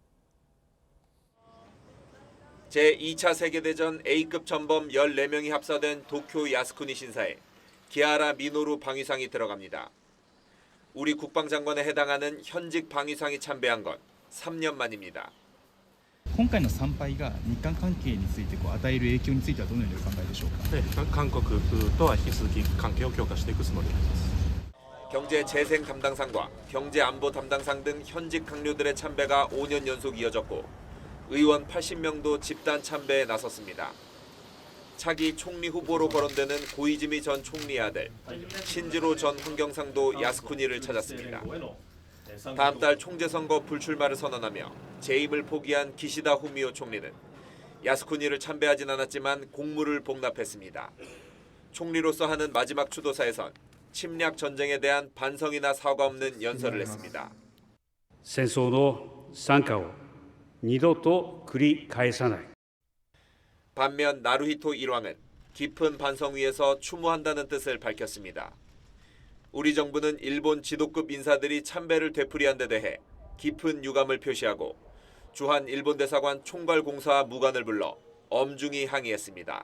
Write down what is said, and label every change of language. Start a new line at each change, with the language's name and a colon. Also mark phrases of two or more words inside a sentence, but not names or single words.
Korean: 제2차 세계대전 A급 전범 14명이 합사된 도쿄 야스쿠니 신사에 기하라 미노루 방위상이 들어갑니다. 우리 국방장관에 해당하는 현직 방위상이 참배한 건 3년 만입니다.
Japanese: 今回の参拝が日韓関係について与える影響についてはどのようにお考えでしょうか。韓国とは引き続き関係を強化していくつもりです。
Korean: 경제 재생 담당상과 경제 안보 담당상 등 현직 강료들의 참배가 5년 연속 이어졌고 의원 80명도 집단 참배에 나섰습니다. 차기 총리 후보로 거론되는 고이즈미 전 총리의 아들 신지로 전 환경상도 야스쿠니를 찾았습니다. 다음 달 총재선거 불출마를 선언하며 재임을 포기한 기시다 후미오 총리는 야스쿠니를 참배하진 않았지만 공물을 복납했습니다. 총리로서 하는 마지막 추도사에선 침략 전쟁에 대한 반성이나 사과 없는 연설을 했습니다.
Japanese: 戦争の惨禍を二度と繰り返さない。
Korean: 반면 나루히토 일왕은 깊은 반성 위에서 추모한다는 뜻을 밝혔습니다. 우리 정부는 일본 지도급 인사들이 참배를 되풀이한 데 대해 깊은 유감을 표시하고 주한 일본 대사관 총괄공사와 무관을 불러 엄중히 항의했습니다.